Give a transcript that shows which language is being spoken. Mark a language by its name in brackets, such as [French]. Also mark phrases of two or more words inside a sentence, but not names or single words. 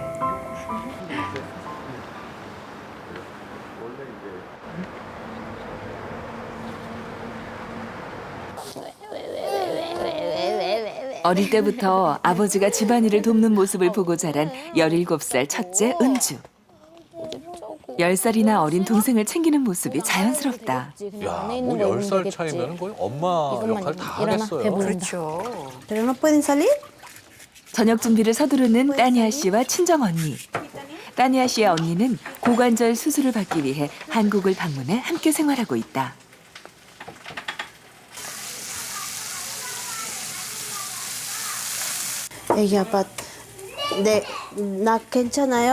[Korean] 어릴 때부터 아버지가 집안일을 돕는 모습을 보고 자란 17살 첫째 은주. 10살이나 어린 동생을 챙기는 모습이 자연스럽다. 야, 뭐 10살 차이면 거의 엄마 역할 다 하겠어요. 그렇죠. [Spanish] Pero no pueden salir? [Korean] 저녁 준비를 서두르는 따니아 씨와 친정 언니. 따니아 씨의 언니는 고관절 수술을 받기 위해 한국을 방문해 함께 생활하고 있다. 애기 아빠, 네, 나 괜찮아요.